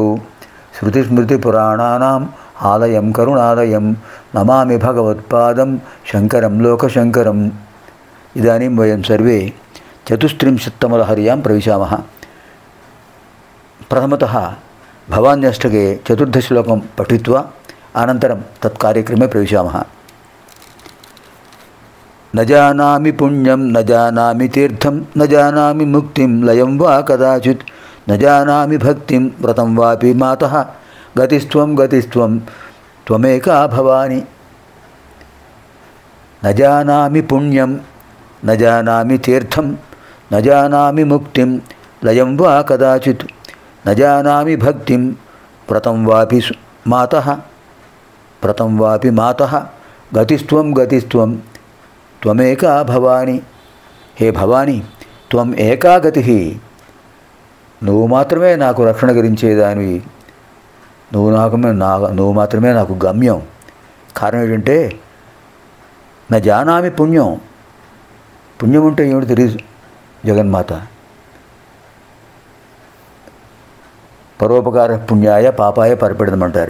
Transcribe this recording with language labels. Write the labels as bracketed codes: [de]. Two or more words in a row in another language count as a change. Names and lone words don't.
[sa] శృతిస్మృతిపురాణానాం ఆలయం కరుణాలయం నమామి భగవత్పాదం శంకరం లోకశంకరం. ఇదానీం వయం సర్వే చతుస్త్రింశత్తమలహర్యాం ప్రవిశామः. ప్రథమతः భవాన్యష్టకే చతుర్దశశ్లోకం పఠిత్వా అనంతరం తత్కార్యక్రమే ప్రవిశామः. न जानामि पुण्यं न जानामि तीर्थं न जानामि मुक्तिं लयं वा कदाचित् न जानामि भक्तिं व्रतं वापि मातः गतिस्त्वं गतिस्त्वं त्वमेका भवानि. न जानामि पुण्यं न जानामि तीर्थं न जानामि मुक्तिं लयं वा कदाचित् न जानामि भक्तिं व्रतं वापि मातः गतिस्त्वं गतिस्त्वं त्वमेका भवानी. हे भवानी, त्वम एका गति. [te] నువ్వు మాత్రమే నాకు రక్షణ కలిగించేదానివి. నువ్వు మాత్రమే నాకు గమ్యం. కారణం ఏంటంటే [sa] నా జానామి పుణ్యం. [te] పుణ్యం అంటే ఏమిటి తెలియదు. జగన్మాత [sa] పరోపకార పుణ్యాయ పాపాయ [te] పరపెడదమంటారు.